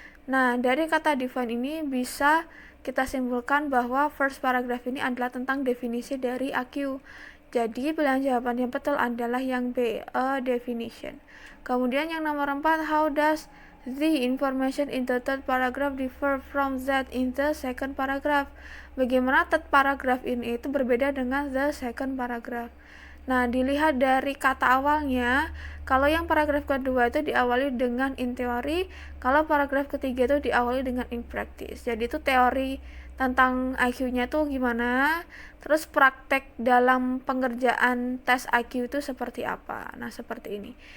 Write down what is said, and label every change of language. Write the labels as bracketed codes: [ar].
[id] Nah, dari kata define ini bisa kita simpulkan bahwa first paragraph ini adalah tentang definisi dari IQ. Jadi pilihan jawaban yang betul adalah yang B, a definition. Kemudian yang nomor 4, [en] how does the information in the third paragraph differ from that in the second paragraph? [id] Bagaimana third paragraph ini itu berbeda dengan [en] the second paragraph? [id] Nah, dilihat dari kata awalnya, kalau yang paragraf kedua itu diawali dengan in theory, kalau paragraf ketiga itu diawali dengan in practice. Jadi itu teori tentang IQ-nya tuh gimana, terus praktek dalam pengerjaan tes IQ itu seperti apa. Nah, seperti ini.